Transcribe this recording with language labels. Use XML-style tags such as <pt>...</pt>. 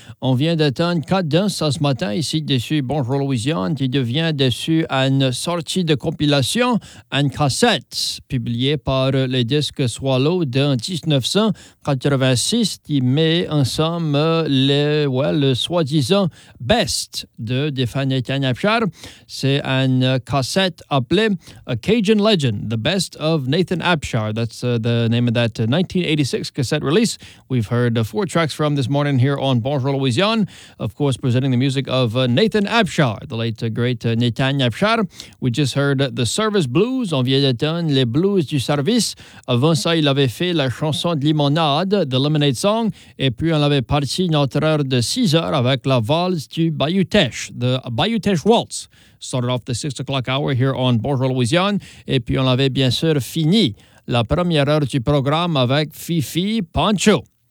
<fr>On vient d'entendre Cut Dance ce matin ici dessus Bonjour Louisiane, qui devient dessus une sortie de compilation en cassette publiée par les disques Swallow dans 1986 qui met ensemble le soi-disant best de défunt Nathan Apchard. C'est une cassette appelée A Cajun Legend, The Best of Nathan Apchard.</fr> <en>That's the name of that 1986 cassette release. We've heard four tracks from this morning here on Bonjour Louisiane. Of course, presenting the music of Nathan Apchard, the late great Nathan Apchard. We just heard the service blues,</en> <fr>on vient d'entendre les blues du service. Avant ça, il avait fait la chanson de limonade,</fr> <en>the lemonade song.</en> <fr>Et puis, on avait parti notre heure de 6 heures avec la valse du Bayou Teche,</fr> <en>the Bayou Teche waltz. Started off the 6 o'clock hour here on Bonjour Louisiane.</en> <fr>Et puis on avait bien sûr fini la première heure du programme avec Fifi Pancho.</fr>